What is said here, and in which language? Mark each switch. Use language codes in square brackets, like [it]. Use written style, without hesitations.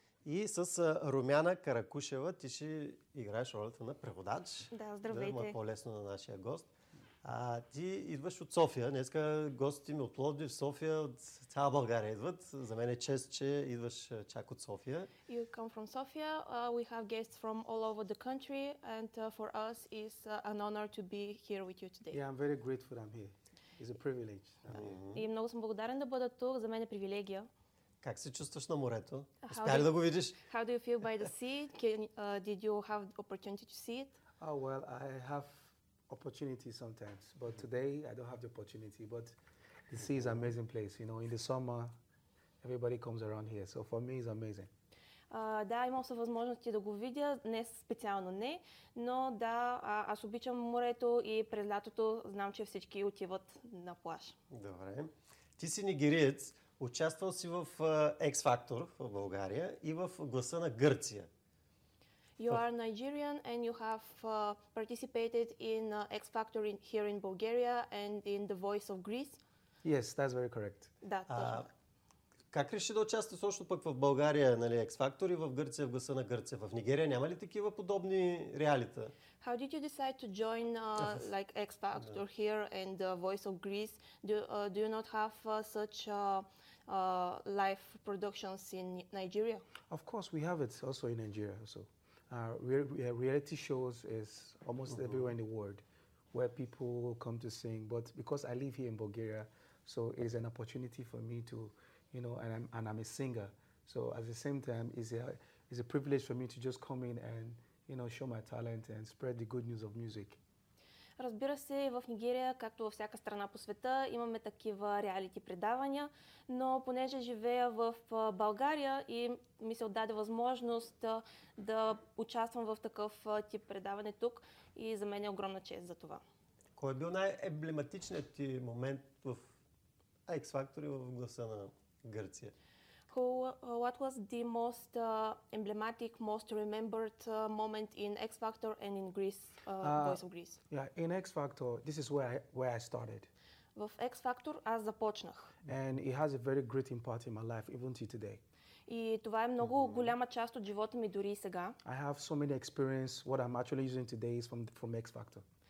[bg] И с Румяна Каракушева. Ти ще играеш ролята на преводач. Да, здравейте! Да, ма по-лесно на нашия гост. Ти идваш от София. Днеска гостите ми от Пловдив, София, от цяла България идват. За мен е чест, че идваш чак от София. [en] You come from Sofia. We have guests from all over the country. And for us is an honor to be here with you today. Yeah, I'm very grateful I'm here. It's a privilege. [bg] И много съм благодарен да бъда тук. За мен е привилегия. Как се чувстваш на морето? Успя ли да го видиш? [en] How do you feel by the sea? Did you have the opportunity to see it? Oh, well, I have opportunity sometimes, but today I don't have the opportunity, but the sea is an amazing place, you know, in the summer everybody comes around here, so for me it's amazing. [bg] Да, имам се възможности да го видя, не специално не, но да, аз обичам морето и през лятото знам, че всички отиват на плаж. Добре. Ти си нигериец, участвал си в X-Factor в България и в Гласа на Гърция. [en] You are Nigerian and you have participated in X Factor in, here in Bulgaria and in The Voice of Greece. Yes, that's very correct. [bg] Да, точно. Как реши да участваш точно пък в България, нали, X Factor и в Гърция, в Гласа на Гърция? В Нигерия няма ли такива подобни реалита? [en] How did you decide to join like X Factor here and The Voice of Greece? Do you not have such live productions in Nigeria? Of course, we have it also in Nigeria also. Reality shows is almost everywhere in the world where people come to sing, but because I live here in Bulgaria, so it's an opportunity for me to, you know, and I'm a singer, so at the same time it's a privilege for me to just come in and, you know, show my talent and spread the good news of music. [bg] Разбира се, в Нигерия, както във всяка страна по света, имаме такива реалити предавания, но понеже живея в България и ми се отдаде възможност да участвам в такъв тип предаване тук, и за мен е огромна чест за това. Кой е бил най-емблематичният ти момент в X Factor в Гласа на Гърция? [en] What was the most emblematic, most remembered moment in X Factor and in Greece, Voice of Greece? Yeah, in X Factor, this is where I started. [bg] В X Factor аз започнах. [en] And it has a very great impact in my life, even to today. [bg] И това е много голяма част от живота ми дори и сега. [en] I have so many experience. What I'm actually using today is from X Factor.